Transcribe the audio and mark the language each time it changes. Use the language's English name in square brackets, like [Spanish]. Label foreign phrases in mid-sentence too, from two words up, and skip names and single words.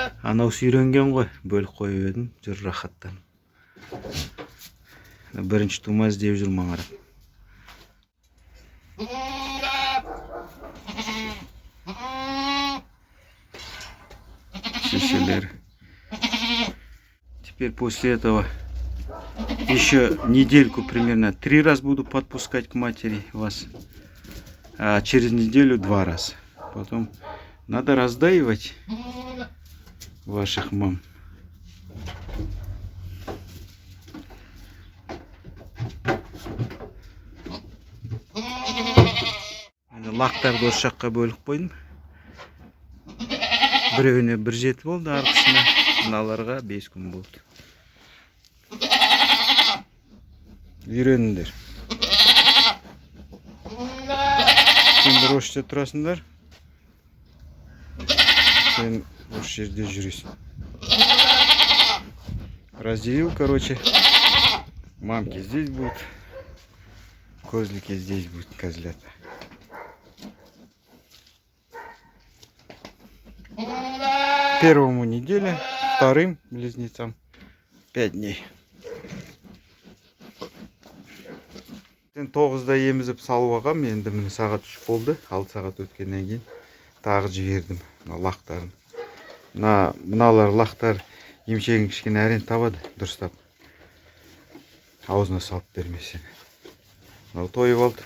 [Kazakh] Анаусы үйренген ғой, бөліп қойып едім, жүр рахаттан. Бірінші тума іздеп жүр маңырап. Шешелер. [Russian] Теперь после этого еще недельку примерно 3 раза буду подпускать к матери вас. А через неделю 2 раза. Потом надо раздаивать ваших мам. [Kazakh] Лақтарды осы жаққа бөліп қойдым. Біреуіне 1,7 болды, арқысына. Мыналарға 5 күн болды. Үйреніңдер. Сендер осы жерде тұрасыңдар. Сен осы жерде жүресің. [Russian] Разделил, короче. Мамки здесь будут. Козлики здесь будут, козлята. Первому неделя, вторым близнецам 5 дней. [Kazakh] 9-да емізіп салып алғам, енді міне сағат 3 болды. 6 сағат өткеннен кейін тағы жібердім лақтарын. Мыналар лақтар емшегін кішкене әрең табады, дұрыстап. Аузына салып бермесең. Мынау тойып алды.